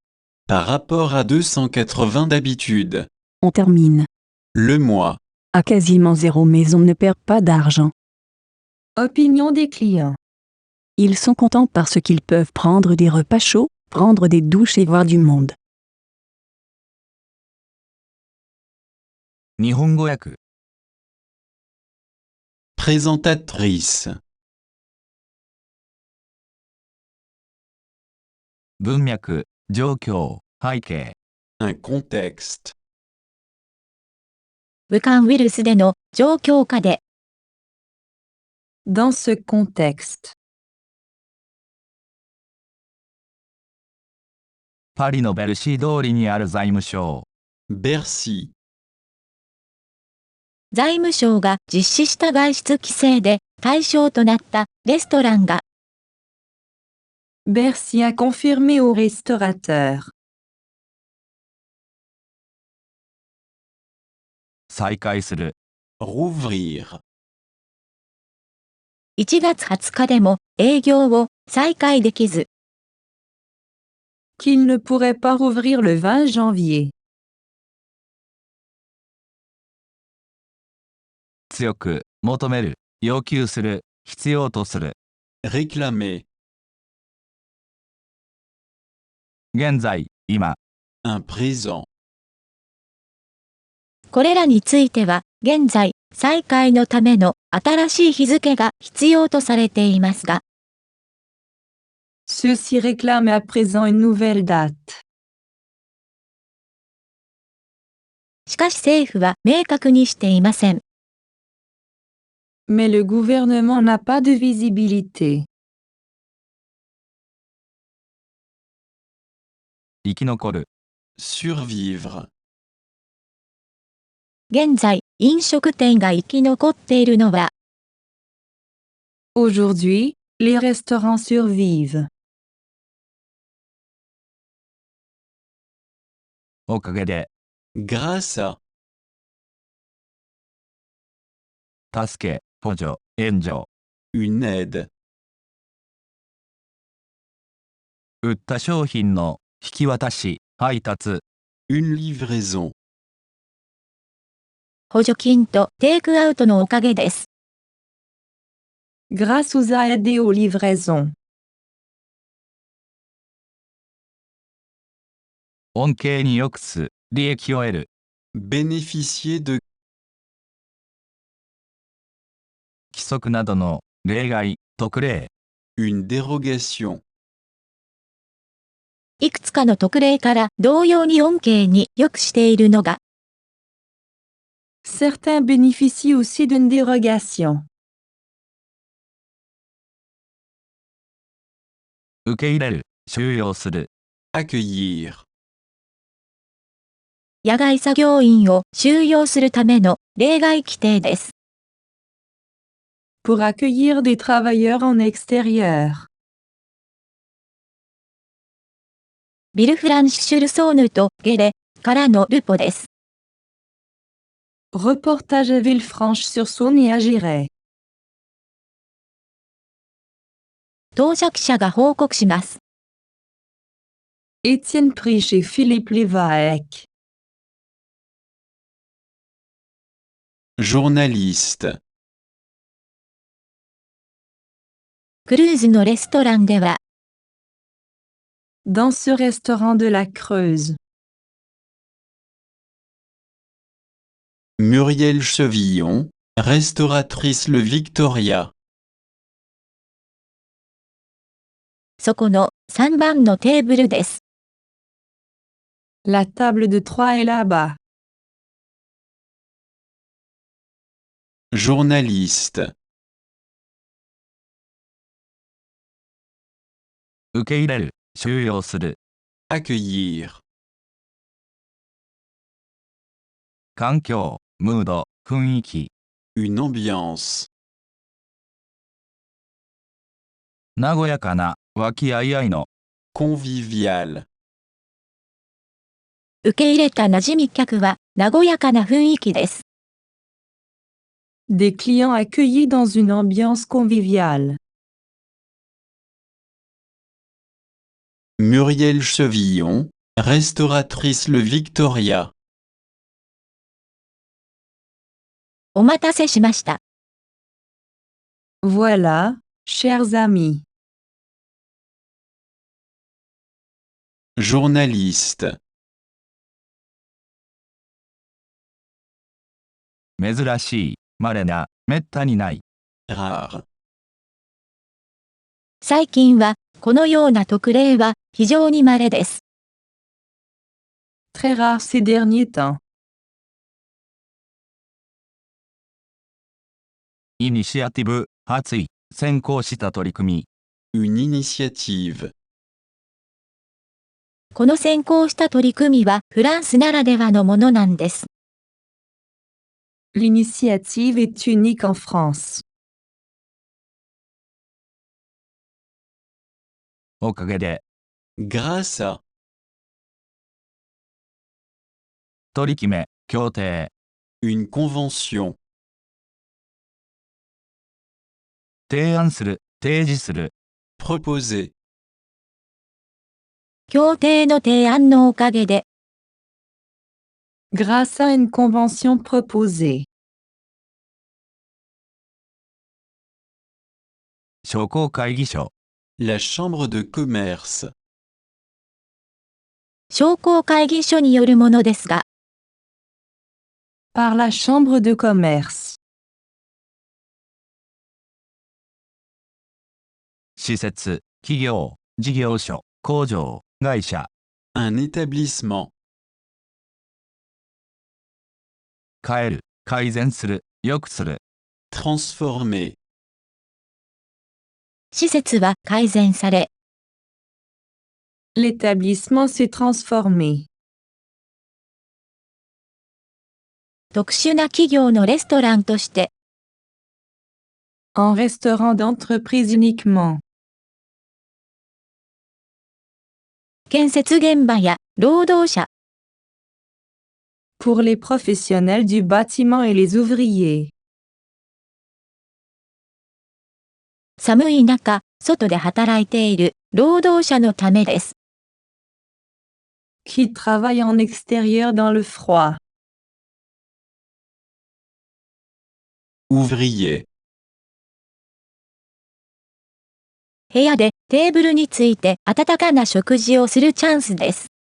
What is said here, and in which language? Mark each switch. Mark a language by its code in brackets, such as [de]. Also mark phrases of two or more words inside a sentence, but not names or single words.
[fr] Par rapport à 280 d'habitude. On termine. Le mois. À quasiment zéro maison ne perd pas d'argent. Opinion des clients. Ils sont contents parce qu'ils peuvent prendre des repas chauds, prendre des douches et voir du monde. [ja] 日本語訳 [fr] Présentatrice. [ja] 文脈、状況、背景 [fr] Un contexte. [ja] 武漢ウイルスでの状況下で、 [fr] Dans ce contexte. [ja] パリのベルシー通りにある財務省 [fr] Bercy. [ja] 財務省が実施した外出規制で対象となったレストランが、 [fr] Bercy a confirmé aux restaurateurs. [ja] 再開する [fr] Rouvrir. [ja] 1月20日でも営業を再開できず、 [fr] Qu'ils ne pourraient pas rouvrir le 20 janvier. [ja] 強く求める要求する必要とする [fr] Réclamer. [ja] 現在今 [fr] Un présent. [ja] これらについては現在再開のための新しい日付が必要とされていますが、 [fr] Ceux-ci réclament à présent une nouvelle date. [ja] しかし政府は明確にしていません。 [fr] Mais le gouvernement n'a pas de visibilité. [ja] 生き残る [fr] Survivre. [ja] 現在、飲食店が生き残っているのは、 [fr] Aujourd'hui, les restaurants survivent. [ja] おかげで [fr] Grâce à. [ja] 助け補助援助 [fr] Une aide. [ja] 売った商品の引き渡し配達 [fr] Une livraison. [ja] 補助金とテイクアウトのおかげです。 [fr] Grâce aux aides et aux livraisons. [ja] 恩恵に良くす利益を得る [fr] Bénéficier de. [ja] 規則などの例外特例 [fr] Une dérogation. [ja] いくつかの特例から同様に恩恵に良くしているのが、 [fr] Certains bénéficient aussi d'une dérogation. [ja] 受け入れる収容する [fr] Accueillir. [ja] 野外作業員を収容するための例外規定です。 [fr] Pour accueillir des travailleurs en extérieur. [ja] ビルフランシュルソーヌとゲレからのルポです。 [fr] Reportage à Villefranche-sur-Saône et à Giray. [ja] 到着者が報告します。 [fr] Étienne Priche et Philippe Lévesque. Journaliste. [ja] クルーズのレストランでは、 [fr] Dans ce restaurant de la Creuse. Muriel Chevillon, restauratrice Le Victoria. [ja] そこの3番のテーブルです。 [fr] La table de 3 est là-bas. Journaliste. [ja] 受け入れる収容する [fr] Accueillir. [ja] 環境ムード雰囲気 [fr] Une ambiance. [ja] 和やかな和気あいあいの [fr] Convivial. [ja] 受け入れた馴染み客は和やかな雰囲気です。 [fr] Des clients accueillis dans une ambiance conviviale. Muriel Chevillon, restauratrice Le Victoria. [ja] お待たせしました。 [fr] Voilà, chers amis. Journaliste. [ja] 珍しい、稀な、めったにない。 [fr] Rare. [ja] 最近は、このような特例は非常に稀です。 [fr] Très rare ces derniers temps. [ja] イニシアティブ、発意、先行した取り組み。 [fr] Une initiative. [ja] この先行した取り組みはフランスならではのものなんです。 [fr] L'initiative est unique en France. [ja] おかげで、 [fr] Grâce à. [ja] 取り決め、協定。 [fr] Une convention. [ja] 提案する、提示する。 [fr] Proposer. [ja] 協定の提案のおかげで、 [fr] Grâce à une convention proposée. [ja] 商工会議所。 [fr] La chambre de commerce. [ja] 商工会議所によるものですが、 [fr] Par la chambre de commerce. [ja] 施設、企業、事業所、工場、会社。 [fr] Un établissement. [ja] 変える、改善する、良くする。 [fr] Transformer. [ja] 施設は改善され、 [fr] L'établissement s'est transformé. [ja] 特殊な企業のレストランとして、 [fr] En restaurant d'entreprise uniquement. [ja] 建設現場や労働者、 [fr] Pour les professionnels du bâtiment et les ouvriers. [ja] 寒い中、外で働いている労働者のためです。 [fr] Qui travaillent en extérieur dans le froid. Ouvrier. [ja] 部屋でテーブルについて温かな食事をするチャンスです。